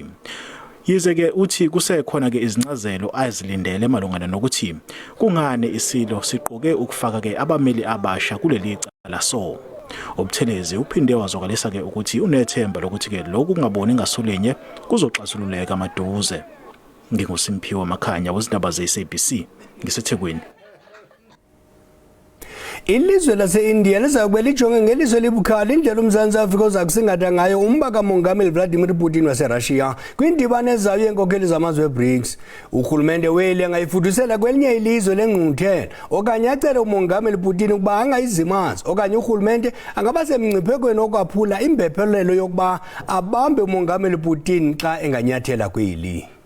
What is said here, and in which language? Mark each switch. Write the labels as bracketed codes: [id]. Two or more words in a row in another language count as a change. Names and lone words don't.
[zu] Yize ke uthi kusekhona ke izincazelo azilindele malungana nokuthi kungane isilo siqoke ukufaka ke abameli abasha kuleli cala so. uButhelezi uphinde wazokalisa ke ukuthi unethemba lokuthi ke lokhu kungaboni ngasolinye kuzoxazululeka maduze. NginguSimphiwe Makhanya wezindaba zeSABC ngiseThekwini. [xh] Ilizwe lase-India lizakuba lijonge ngelizwe elibukhali indlela uMzantsi Afrika oza kusingatha ngayo umba kamongameli Vladimir Putin waseRussia kwindibano ezayo yeenkokheli zamazwe e-BRICS. Urhulumente weli angayifudusela kwelinye ilizwe lengqungquthela okanye acele umongameli Putin ukuba angayizimazi okanye urhulumente angaba semngciphekweni okwaphula imbephelelo yokuba abambe umongameli Putin xa enganyathela kweli.